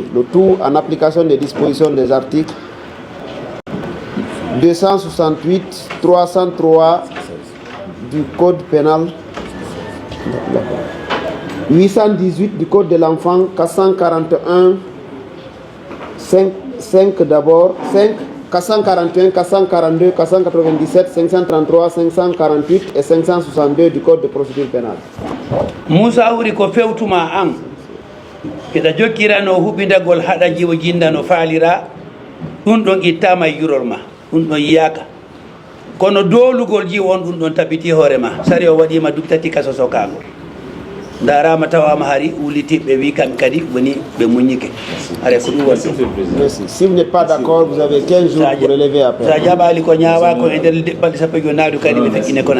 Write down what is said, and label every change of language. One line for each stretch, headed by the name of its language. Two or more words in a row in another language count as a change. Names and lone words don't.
French: Le tout en application des dispositions des articles 268, 303 du Code pénal, 818 du Code de l'enfant, 441, 5 d'abord, 5, 441, 442, 497, 533, 548 et 562 du Code de procédure pénale.
Fula: Moussa Wouri ko fewtuma an keɗa jokkirano huɓidagol haɗa jiwo jinda no faalira ɗum ɗon ittama e yurol ma ɗum ɗon yiyaka kono dolugol jiwo on ɗum ɗon tabiti hoore ma sari o waɗima duɓi 3 kaso sokago darama tawama hari wulitiɓe wi kamɓe kadi woni ɓe muñike are ko ɗum wonɗo.
French: Merci. Si vous n'êtes pas d'accord, vous avez 15 jours pour relever après.
Fula: sa jaɓali ko ñawa ko e nder balɗe 15 naadu kadi ɓe feƴƴine kono